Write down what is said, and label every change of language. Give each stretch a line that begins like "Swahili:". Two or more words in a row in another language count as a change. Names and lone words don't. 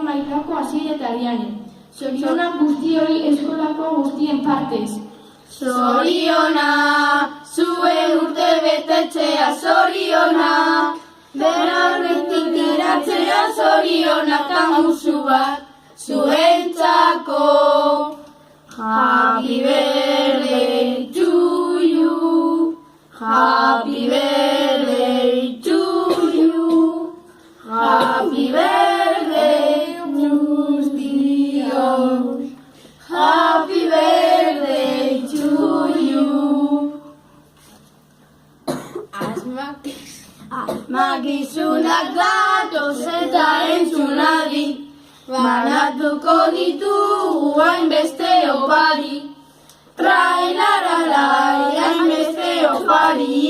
Basque: mailako Asier eta Ariane. Zorionak guztioi eskolako guztien partez. Zorionak, zuen urtebetetzea zorionak, berarretik tiratzea zorionak amusu bat, zuentzako.
English: Happy birthday to you, happy birthday to you, happy birthday guztiok, happy birthday to you.
Basque: Asmakizunak datoz eta entzunadi, banatuko ditugu hainbeste opari. Trailaralai, hainbeste opari.